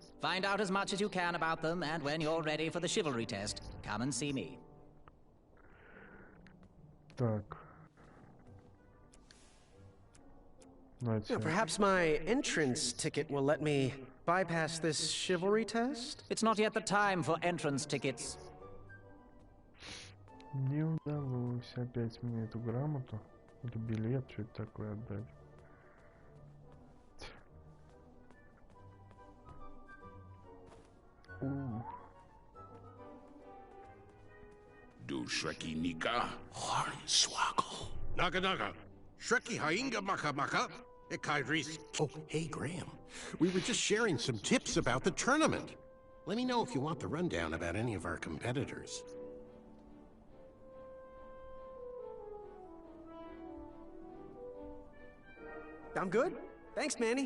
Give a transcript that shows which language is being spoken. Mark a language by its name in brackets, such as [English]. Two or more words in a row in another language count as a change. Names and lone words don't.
[English] Find out as much as you can about them, and when you're ready for the chivalry test, come and see me. [Russian] Так. [English] Perhaps my entrance ticket will let me bypass this chivalry test? It's not yet the time for entrance tickets. [Russian] Не удалось опять мне эту грамоту или билет, что это такое, отдать. Do Shreki Nika Hornswoggle. Naga Naga. Shreki Hainga Maka Maka. Ikaidris. [English] Oh, hey, Graham. We were just sharing some tips about the tournament. Let me know if you want the rundown about any of our competitors. I'm good. Thanks, Manny.